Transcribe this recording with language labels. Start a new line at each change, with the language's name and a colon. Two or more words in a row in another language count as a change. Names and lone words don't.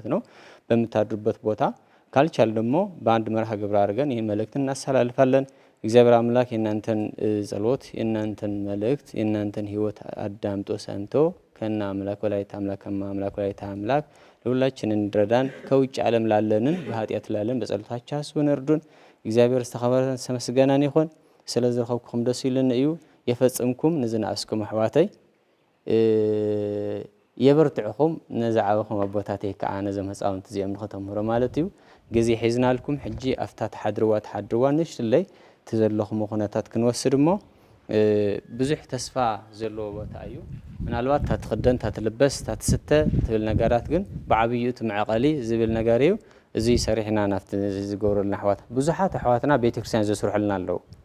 Amharic: ነው በምታድሩበት ቦታ። ካልቻል ደግሞ በአንድ መርሃ ግብር አድርገን ይህን መልእክት እናስተላልፋለን። እግዚአብሔር አምላክ የእናንተን ጸሎት፣ የእናንተን መልእክት፣ የእናንተን ህይወት አዳምጦ ሰምቶ ከና አምላክ ወላዲተ አምላክ ከማ አምላክ ወላዲተ አምላክ ለሁላችን እንድረዳን ከውጭ ዓለም ላለንን በኃጢአት ላለን በጸሎታችሁ አስቡን እርዱን።
Tigrinya: እግዚአብሔር ዝተኸበረን ተመስገናን ይኹን። ስለዝረኸብኩም ደስ ይልን እዩ የፈጽምኩም ንዝነኣስኩም ኣሕዋተይ የበርትዕኹም ነዝዓበኹም ኣቦታተይ ከዓ ነዞም ህፃውንቲ እዚኦም ንኽተምህሮ ማለት እዩ። ግዜ ሒዝናልኩም ሕጂ ኣፍታ ተሓድርዋ ንእሽትለይ ትዘለኹም ኩነታት ክንወስድ እሞ ብዙሕ ተስፋ ዘለዎ ቦታ እዩ። ምናልባት ታትኽደን ታትልበስ ታትስተ ትብል ነገራት ግን ብዓብዩ ትመዕቐሊ ዝብል ነገር እዩ። እዚ ሰሪሕና ናፍቲ ዝገብሩልና ኣሕዋት ብዙሓት ኣሕዋትና ቤተክርስትያን ዘስርሑልና ኣለዉ።